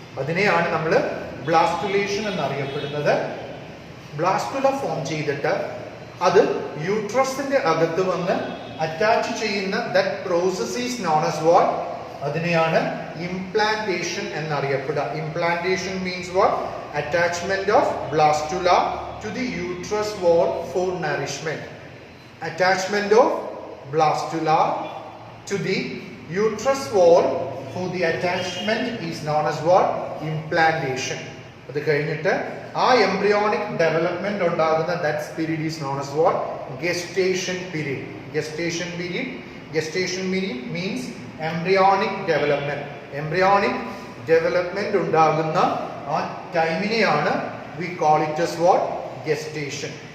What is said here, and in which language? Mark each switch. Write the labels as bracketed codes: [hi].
[ml] അതിനെയാണ് നമ്മൾ ബ്ലാസ്റ്റുലേഷൻ എന്നറിയപ്പെടുന്നത്. ബ്ലാസ്റ്റുല ഫോം ചെയ്തിട്ട് അത് യൂട്രസിന്റെ അകത്ത് വന്ന് അറ്റാച്ച് ചെയ്യുന്ന [en] that process is known as what, [ml] അതിനെയാണ് implantation എന്നറിയപ്പെടുക. [en] Implantation means what, attachment of blastula to the uterus wall for nourishment. അറ്റാച്ച്മെന്റ് ഓഫ് blastula to the uterus wall for the attachment is known as what, implantation. [ml] അത് കഴിഞ്ഞിട്ട് ആ [en] Embryonic development ഉണ്ടാകുന്ന that period is known as what, gestation period. Gestation period means embryonic development. Embryonic development [ml] ഉണ്ടാകുന്ന ആ ടൈമിനെയാണ് [en] We call it as what, gestation.